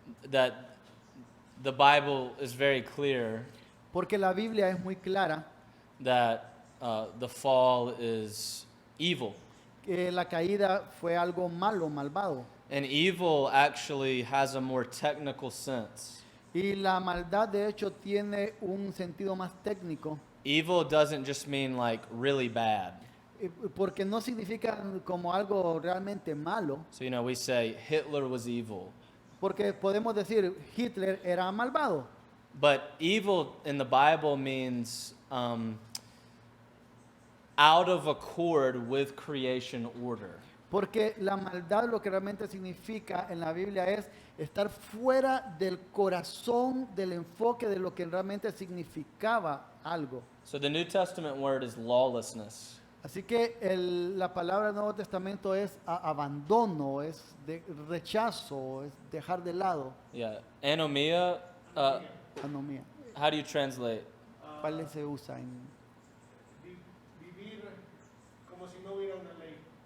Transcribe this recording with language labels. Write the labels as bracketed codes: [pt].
[en] That the Bible is very clear [es] porque la Biblia es muy clara [en] that the fall is evil. [es] que la caída fue algo malo, malvado. [en] And evil actually has a more technical sense. [es] Y la maldad de hecho tiene un sentido más técnico, [en] Evil doesn't just mean like really bad. [es] porque no significa como algo realmente malo, [en] So, we say Hitler was evil. [es] porque podemos decir Hitler era malvado. [en] But evil in the Bible means out of accord with creation order. [es] Porque la maldad lo que realmente significa en la Biblia es estar fuera del corazón, del enfoque de lo que realmente significaba algo. [en] So the New Testament word is lawlessness. [es] Así que la palabra del Nuevo Testamento es abandono, es rechazo, es dejar de lado. [en] Yeah. Anomia, [es] Anomía. [en] how do you translate? [es] ¿Cuál se usa en? Vivir como si no hubiera una ley.